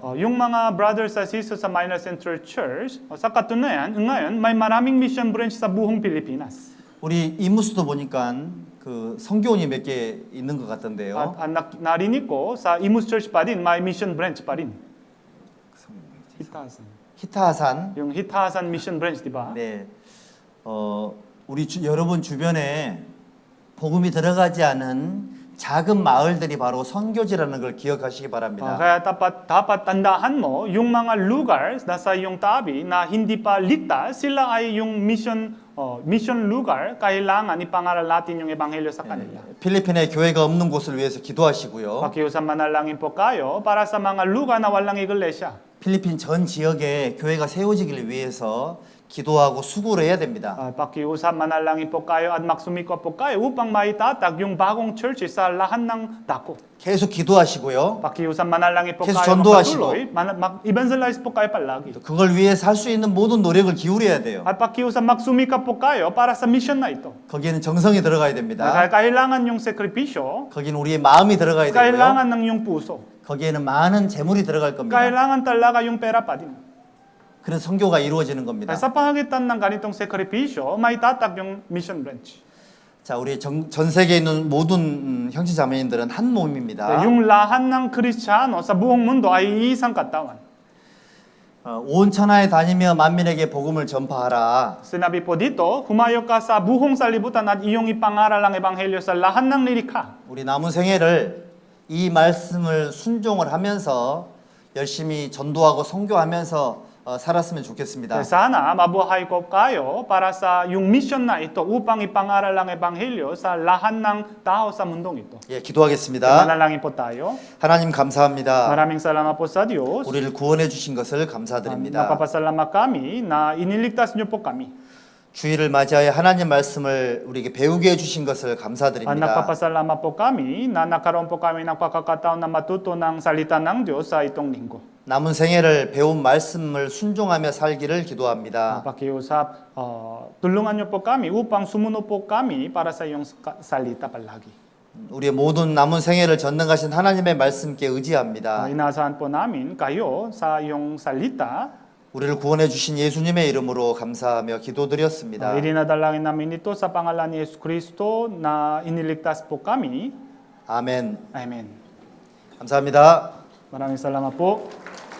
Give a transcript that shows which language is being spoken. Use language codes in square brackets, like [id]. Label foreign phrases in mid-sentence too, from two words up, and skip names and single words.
[tl] Yung mga [en] brothers and sisters [tl] sa Manila Central Church, sa katunayan, ngayon may maraming [en] mission branch [tl] sa buong Pilipinas. [ko] 우리 이무수도 보니까 그 선교원이 몇 개 있는 것 같던데요. [tl] At narinig ko sa Imus Church pa din, may [en] mission branch [tl] pa rin. Hitasan. [ko] 히타산. [tl] Yung Hitasan [en] mission branch, [tl] di ba? [ko] 네. 우리 여러분 주변에 복음이 들어가지 않은 작은 마을들이 바로 선교지라는 걸 기억하시기 바랍니다. [tl] Kaya dapat tandaan mo yung mga lugar nasa iyong tabi na hindi pa ligtas, sila ay yung mission lugar, kailangan ipangaral natin yung ebanghelyo sa kanila. [ko] 필리핀에 교회가 없는 곳을 위해서 기도하시고요. [tl] Pakiusap manalangin po kayo para sa mga lugar na walang iglesia. [ko] 필리핀 전 지역에 교회가 세워지기를 위해서 기도하고 수고를 해야 됩니다. [tl] Pakiusap manalangin po kayo at magsumikap po kayo upang maitatag yung bagong church sa lahat ng dako. [ko] 계속 기도하시고요. [tl] Pakiusap manalangin po [ko] 계속 [tl] kayo [ko] 전도하시고. [tl] mag-evangelize po kayo palagi. [ko] 그걸 위해서 할 수 있는 모든 노력을 기울여야 돼요. [tl] At pakiusap magsumikap po kayo para sa mission na ito. [ko] 거기에는 정성이 들어가야 됩니다. [tl] Kailangan yung sakripisyo, [ko] 거기는 우리의 마음이 들어가야 되고요. [tl] kailangan ng yung puso. [ko] 거기에는 많은 재물이 들어갈 겁니다. [tl] Kailangan talaga yung pera pa din. [ko] 그래서 선교가 이루어지는 겁니다. [tl] Sa pamagitan ng ganitong sakripisyo, maitatag yung [en] mission branch. [ko] 자, 우리 전 세계에 있는 모든 형제 자매님들은 한 몸입니다. [tl] Yung lahat ng Kristiyano sa buong mundo ay isang katawan. [ko] 온 천하에 다니며 만민에게 복음을 전파하라. [tl] Sinabi po dito, humayo ka sa buong sanlibutan at iyong ipangaral ang ebanghelyo sa lahat ng nilikha. [ko] 우리 남은 생애를 이 말씀을 순종을 하면서 열심히 전도하고 선교하면서 살았으면 좋겠습니다. [tl] Sana mabuhay ko kayo para sa yung mission na ito upang ipangaral ang ebanghelyo sa lahat ng tao sa mundong ito. [ko] 예, 기도하겠습니다. [tl] Manalangin po tayo. [ko] 하나님 감사합니다. [tl] Maraming salamat po sa Diyos. [ko] 우리를 구원해 주신 것을 감사드립니다. [tl] Napapasalamat kami na iniligtas niyo po kami. [ko] 주일을 맞이하여 하나님 말씀을 우리에게 배우게 해 주신 것을 감사드립니다. [tl] Nagpapasalamat po kami na nagkaroon po kami ng pagkakataon na matuto ng salita ng Diyos sa itong linggo. [ko] 남은 생애를 배운 말씀을 순종하며 살기를 기도합니다. [tl] Pakiusap, tulungan niyo po kami upang sumunod po kami para sa iyong salita palagi. [ko] 우리의 모든 남은 생애를 전능하신 하나님의 말씀께 의지합니다. [tl] Inaasahan po namin kayo sa iyong salita. [ko] 우리를 구원해 주신 예수님의 이름으로 감사하며 기도드렸습니다. [tl] Irinadalangin namin ito sa pangalan ni Yesu Kristo na iniligtas po kami. [ko] 아멘. [tl] Amen. [ko] 감사합니다. [tl] Maraming salamat po.